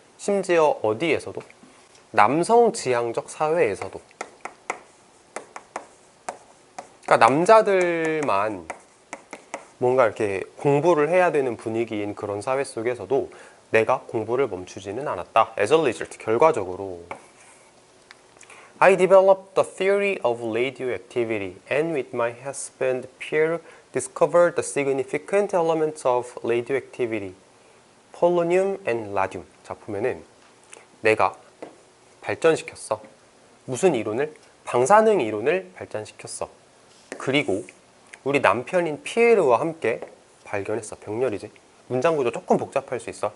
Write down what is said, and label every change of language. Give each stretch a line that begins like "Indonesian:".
Korean: 심지어 어디에서도? 남성 지향적 사회에서도. 그러니까 남자들만 뭔가 이렇게 공부를 해야 되는 분위기인 그런 사회 속에서도 내가 공부를 멈추지는 않았다.
English: As a result,
Korean: 결과적으로
English: I developed the theory of radioactivity and with my husband Pierre discovered the significant elements of radioactivity, polonium and radium.
Korean: 자, 보면은 내가 발전시켰어. 무슨 이론을? 방사능 이론을 발전시켰어. 그리고 우리 남편인 피에르와 함께 발견했어. 병렬이지. 문장 구조 조금 복잡할 수 있어.